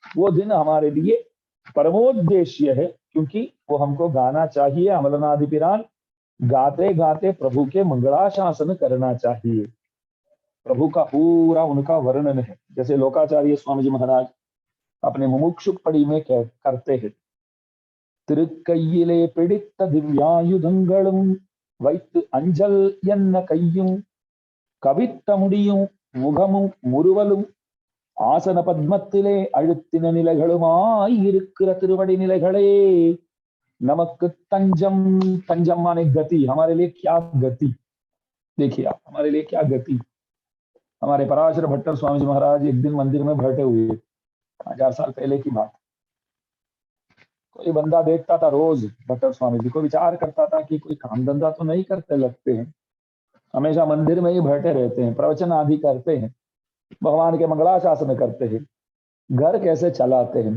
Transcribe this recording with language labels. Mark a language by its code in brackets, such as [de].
[hi] वो दिन हमारे लिए परमोद्देश्य है, क्योंकि वो हमको गाना चाहिए अमलनादि पिरान, गाते गाते प्रभु के मंगलाशासन करना चाहिए। प्रभु का पूरा उनका वर्णन है, जैसे लोकाचार्य स्वामी जी महाराज अपने मुमुक्षुक पड़ी में करते हैं। [ta] திருக்கையிலே பிடித்த திவ்யாயுதங்களும் வைத்து அஞ்சல் என்ன கையும் கவித்த முடியும் முகமும் முறுவலும் ஆசன பத்மத்திலே அழுத்தின நிலைகளுமாய் இருக்கிற திருவடி நிலைகளே நமக்கு तंजम। [hi] तंजम माने गति, हमारे लिए क्या गति। देखिए आप, हमारे लिए क्या गति। हमारे पराशर भट्टर स्वामी जी महाराज एक दिन मंदिर में बैठे हुए, 1000 साल पहले की बात। कोई बंदा देखता था रोज भट्टर स्वामी जी को, विचार करता था कि कोई काम धंधा तो नहीं करते लगते हैं, हमेशा मंदिर में ही बैठे रहते हैं, प्रवचन आदि करते हैं, भगवान के मंगलाशासन करते हैं, घर कैसे चलाते हैं।